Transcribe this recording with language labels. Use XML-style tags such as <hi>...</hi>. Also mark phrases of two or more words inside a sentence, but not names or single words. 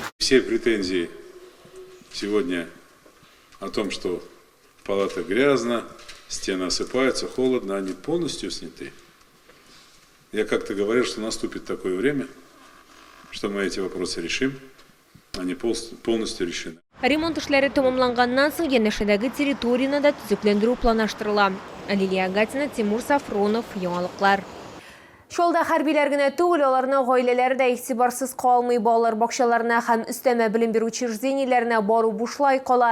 <ru>Все претензии сегодня о том, что в палатах грязно, стены осыпаются, холодно, они полностью сняты. Я как-то говорил, что наступит такое время, что мы эти вопросы решим. Они полностью решены.</ru> <tt>Ремонт эшләре тәмамланганнан соң янәшәдәге территорияны да төзекләндерү планлаштырыла. Лилия Гатина, Тимур Сафронов, яңалыклар. Шолда хәрбиләр генә түгел, аларның гаиләләре дә игътибарсыз калмый, балалар бакчаларына һәм өстәмә белем бирү учреждениеләренә бару бушлай кала.</tt>